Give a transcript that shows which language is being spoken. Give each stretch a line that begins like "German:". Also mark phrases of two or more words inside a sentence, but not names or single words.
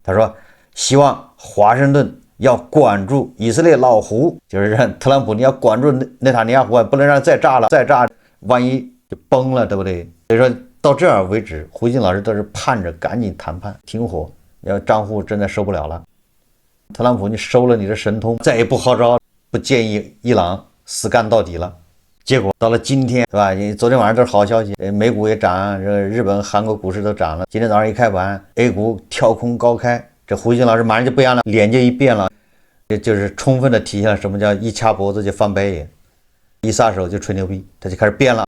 Chinese: 他說希望華盛頓要管住以色列老胡，就是讓特朗普你要管住內塔尼亞胡，不能讓再炸了，再炸萬一就崩了，對不對？所以說到這兒為止，胡鑫老師都是盼着趕緊談判停火，要賬戶真的受不了了。特朗普你收了你的神通，再也不號召，不建議伊朗死幹到底了。結果到了今天，對吧？昨天晚上都是好消息，美股也漲，日本、韓國股市都漲了。今天早上一開盤 ，A 股跳空高開，這胡鑫老師馬上就不一樣了，臉就一變了，這就是充分的體現了什麼叫一掐脖子就翻白眼，一撒手就吹牛逼，他就開始變了。